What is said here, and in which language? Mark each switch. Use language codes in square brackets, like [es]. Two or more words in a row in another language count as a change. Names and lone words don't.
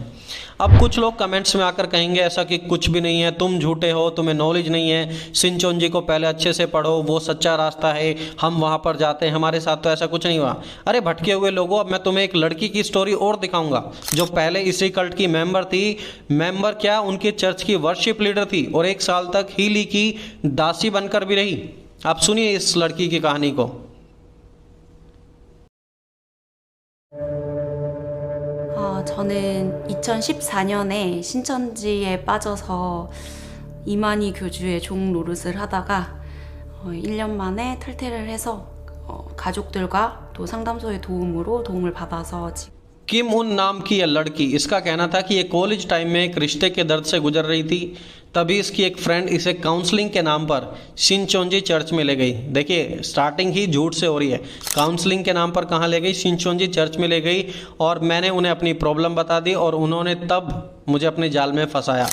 [hi] अब कुछ लोग कमेंट्स में आकर कहेंगे ऐसा कि कुछ भी नहीं है, तुम झूठे हो, तुम्हें नॉलेज नहीं है, सिनचोंजी को पहले अच्छे से पढ़ो, वो सच्चा रास्ता है, हम वहाँ पर जाते हैं, हमारे साथ तो ऐसा कुछ नहीं हुआ। अरे भटके हुए लोगों, अब मैं तुम्हें एक लड़की की स्टोरी और दिखाऊंगा जो पहले इसी कल्ट की मेंबर थी। मेंबर क्या, उनके चर्च की [en] worship leader [hi] थी और 1 साल तक हीली की दासी बनकर भी रही। आप सुनिए इस लड़की की कहानी को। [ko] 저는 2014년에 신천지에 빠져서 이만희 교주의 종 노릇을 하다가 1년 만에 탈퇴를 해서 가족들과 또 상담소의 도움을 받아서 [hi] किम उन नाम की यह लड़की, इसका कहना था कि ये [en] college time [hi] में एक रिश्ते के दर्द से गुजर रही थी, तभी इसकी एक फ्रेंड इसे काउंसलिंग के नाम पर शिनचोंजी चर्च में ले गई। देखिए स्टार्टिंग ही झूठ से हो रही है, काउंसलिंग के नाम पर कहाँ ले गई, शिनचोंजी चर्च में ले गई, और मैंने उन्हें अपनी प्रॉब्लम बता दी और उन्होंने तब मुझे अपने जाल में फंसाया।